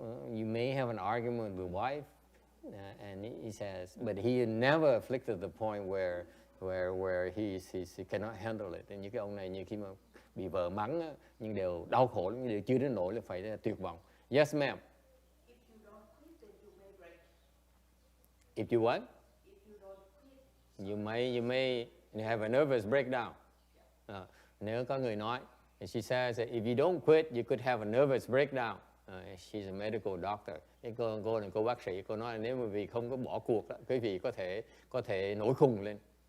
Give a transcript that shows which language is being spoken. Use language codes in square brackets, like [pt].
[en] You may have an argument with your wife, and he says, but he never afflicted the point where he cannot handle it. [vi] Những cái ông này như khi mà bị vợ mắng á, nhưng đều đau khổ lắm, đều chưa đến nỗi là phải tuyệt vọng. [en] Yes, ma'am. If you don't quit, then you may break. If you what? If you don't quit, You may have a nervous breakdown. [vi] Nếu có người nói, [en] she says that if you don't quit, you could have a nervous breakdown. She's a medical doctor. [vi] Cái cô là cô bác sĩ, cô nói là nếu mà vì không có bỏ cuộc đó, quý vị có thể nổi khùng lên.